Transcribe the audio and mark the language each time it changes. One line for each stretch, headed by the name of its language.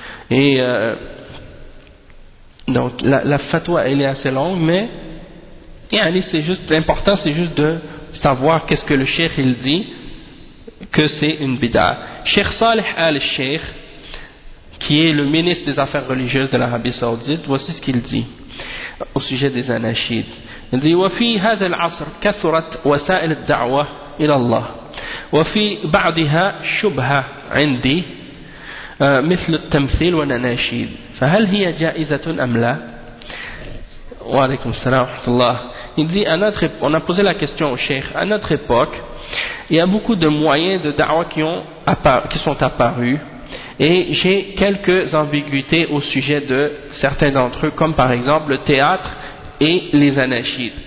French: Et donc la fatwa, elle est assez longue, mais c'est juste, l'important c'est juste de savoir qu'est-ce que le cheikh il dit, que c'est une bid'a. Cheikh Saleh al-Sheikh, qui est le ministre des Affaires religieuses de l'Arabie Saoudite, voici ce qu'il dit au sujet des anachides. Il dit:
Arabic: وفي هذا العصر كثرت وسائل الدعوة إلى الله وفي بعضها شبهة عندي مثل التمثيل والأناشيد فهل هي جائزة أم لا؟ وعليكم السلام ورحمة الله.
French: Il dit, on a posé la question au cheikh, à notre époque, il y a beaucoup de moyens de da'wah qui sont apparus, et j'ai quelques ambiguïtés au sujet de certains d'entre eux, comme par exemple le théâtre et les anachides.